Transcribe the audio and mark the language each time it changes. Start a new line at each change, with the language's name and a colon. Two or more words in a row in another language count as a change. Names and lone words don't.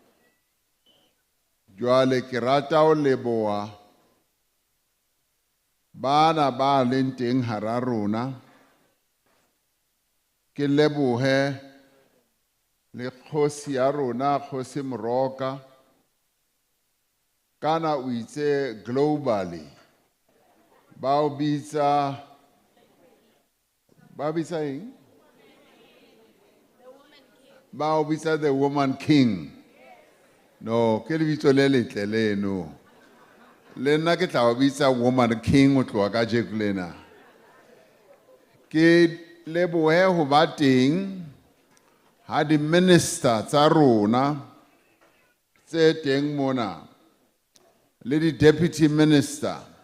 Southern Sotho: Jwale ke rata ho leboha bana ba leng teng hara rona, ke lebohe le kgosi ya rona, Kgosi Moroka, kana o itse globally ba o bitsa eng? Ba o bitsa
English: the woman king.
Southern Sotho: No, ke lebitso le letle leno. Le nna ke tla o bitsa
English: woman king
Southern Sotho: o tloha ka jeko lena. Ke lebohe ho ba teng ha di minister tsa rona tse teng mona le di deputy minister.